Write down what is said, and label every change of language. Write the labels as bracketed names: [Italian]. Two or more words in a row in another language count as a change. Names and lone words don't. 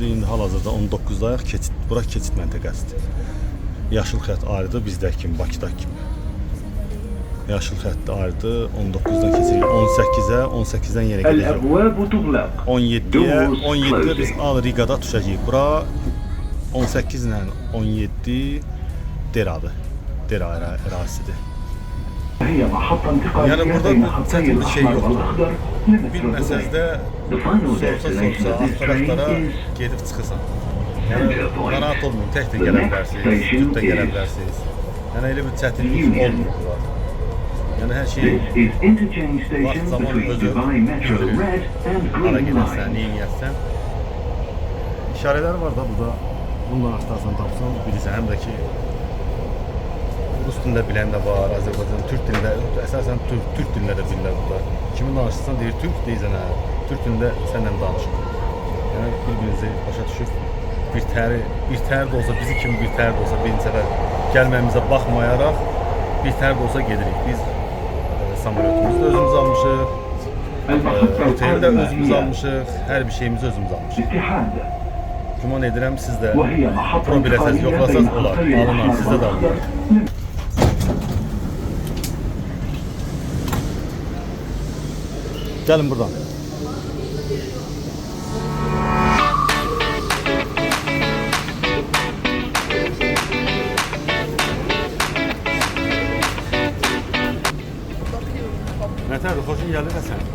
[Azerbaijani] İndi hal-hazırda 19-dayıq. Bura keçid məntəqəsidir. Yaşıl xətt ayrıdır bizdəki kimi, Bakıdakı kimi. Yaşıl xətt ayrıdır. 19-dan keçirik 18-ə, 18-dən yerə gedəcək. [Arabic] الأبواب تغلق. [Azerbaijani] 17-yə, 17-də biz Al Rigada düşəcəyik. Bura 18 ilə 17 Deradır. Dera ərazisidir. [Arabic] هي محطة انتقالية [Azerbaijani] Yəni burada [Arabic] بين [Azerbaijani] bu [Arabic] خطي [Azerbaijani] çətin bir şey [Arabic] الأحمر [Azerbaijani] yoxdur. [Arabic] والأخضر لمترو [Azerbaijani] Bilməsəz [Arabic] دبي. [Azerbaijani] də [English] The final [Azerbaijani] sorsa [English] destination of this train [Azerbaijani] axtarışlara [English] is [Azerbaijani] gedib çıxırsan. [English] Center [Azerbaijani] Yəni [English] Point. [Azerbaijani] narahat olmayın, tək də [English] The [Azerbaijani] gələ [English] next [Azerbaijani] bilərsiniz, [English] station [Azerbaijani] cüt də gələ [English] is [Azerbaijani] bilərsiniz. Yəni elə bir çətinlik [English] Union. [Azerbaijani] olmur burada. Yəni hər şey [English] This is interchange [Azerbaijani] vaxt [English] station [Azerbaijani] zaman [English] between [Azerbaijani] özü [English] Dubai Metro [Azerbaijani] bildirir. [English] Red and [Azerbaijani] Hara [English] Green [Azerbaijani] gedərsən, [English] Line. [Azerbaijani] neyin yersən. İşarələr var da burada. Bundan axtarsan tapsan bilirsən. Həm də ki Rus dilində bilən də var, Azərbaycan, Türk dilində, əsasən Türk dilində də bilirlər burada. Kimin danışırsan deyir Türk, deyirsən hə, Türk dilində səndən danışır. Yəni bir-birinizi başa düşüb bir tər də olsa, bizi kimi bir tər də olsa birinci səfər gəlməyimizə baxmayaraq bir tər də olsa gedirik. Biz samolyotumuzu da özümüz almışıq, [Arabic] المحطة [Azerbaijani] oteli də [Arabic] القادمة [Azerbaijani] özümüz [Arabic] هي [Azerbaijani] almışıq, hər bir şeyimizi özümüz almışıq. [Arabic] اتحاد [Azerbaijani] Güman edirəm siz də [Arabic] وهي محطة [Azerbaijani] pro biləsiniz, [Arabic] انتقالية [Azerbaijani] yoxlasaz [Arabic] بين [Azerbaijani] olar, [Arabic] خطي [Azerbaijani] alınar, [Arabic] الأحمر [Azerbaijani] sizdə də [Arabic] والأخضر. [Azerbaijani] alınır. Gəlin buradan. Nətərdir, xoşun gəlir də sən?